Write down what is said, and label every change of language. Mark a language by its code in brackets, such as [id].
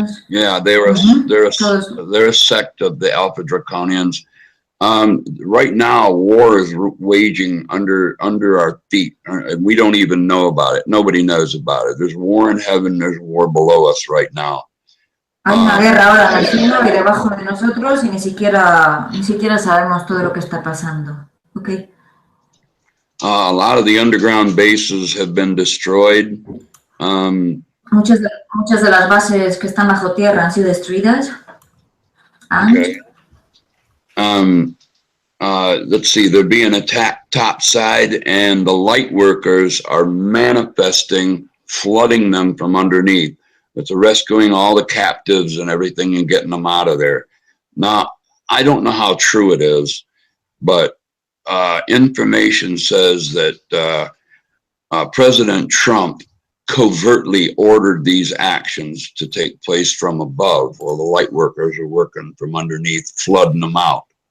[en] Yeah, they're a sect of the Alpha Draconians. Right now, war is waging under our feet. We don't even know about it. Nobody knows about it. There's war in heaven. There's war below us right now. [es] Hay una guerra ahora en el cielo y debajo de nosotros y ni siquiera sabemos todo lo que está pasando. [en] Okay. A lot of the underground bases have been destroyed. [es] Muchas de las bases que están bajo tierra han sido destruidas. [en] Okay. Let's see, they're being attacked topside, and the light workers are manifesting, flooding them from underneath. It's rescuing all the captives and everything and getting them out of there. Now, I don't know how true it is, but information says that President Trump covertly ordered these actions to take place from above, while the light workers are working from underneath, flooding them out.